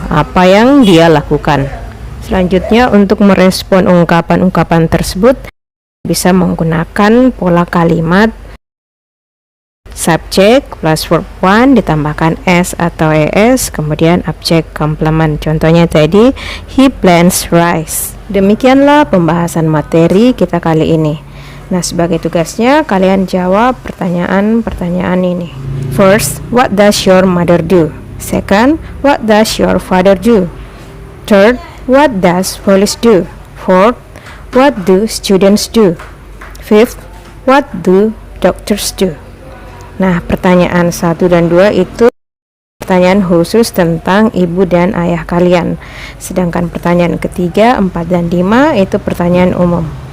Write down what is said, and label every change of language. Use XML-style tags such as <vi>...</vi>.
<id>Apa yang dia lakukan. Selanjutnya untuk merespon ungkapan-ungkapan tersebut bisa menggunakan pola kalimat subjek plus verb 1 ditambahkan S atau ES, kemudian objek complement. Contohnya tadi,</id> <en>he plants rice.</en> <id>Demikianlah pembahasan materi kita kali ini. Nah, sebagai tugasnya kalian jawab pertanyaan-pertanyaan ini.</id> <en>First, what does your mother do? Second, what does your father do? Third, what does police do? Fourth, what do students do? Fifth, what do doctors do?</en> <id>Nah, pertanyaan 1 dan 2 itu pertanyaan khusus tentang ibu dan ayah kalian. Sedangkan pertanyaan ketiga, 4 dan 5 itu pertanyaan umum.</id>